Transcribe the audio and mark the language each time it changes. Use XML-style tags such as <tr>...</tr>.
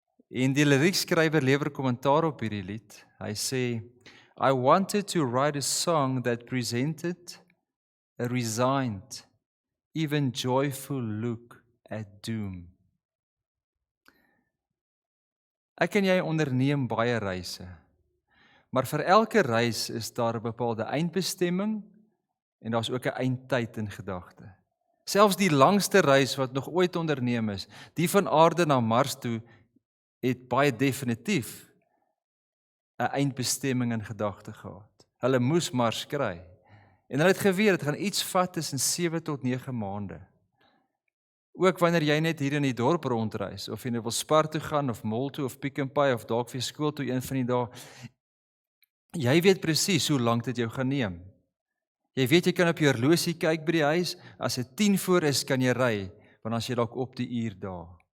<af>En die liriekskrywer lewer kommentaar op hierdie lied. Hy sê,</af> <en>I wanted to write a song that presented a resigned, even joyful look at doom.</en> <af>Ek en jy onderneem baie reise, maar vir elke reis is daar 'n bepaalde eindbestemming en daar's ook 'n eindtyd in gedagte. Selfs die langste reis wat nog ooit onderneem is, die van aarde na Mars toe, het baie definitief 'n eindbestemming in gedagte gehad. Hulle moes mars kry. En hulle het geweet, dit gaan iets vat tussen 7 tot 9 maande. Ook wanneer jy net hier in die dorp rondreis, of jy nou wil Spar toe gaan, of mall toe, of Pick n Pay, of dalk vir skool toe een van die dae, jy weet presies hoe lank dit jou gaan neem. Jy weet jy kan op jou horlosie kyk by die huis, as dit 10 voor is, kan jy ry, want as jy dalk op die uur daar.</af>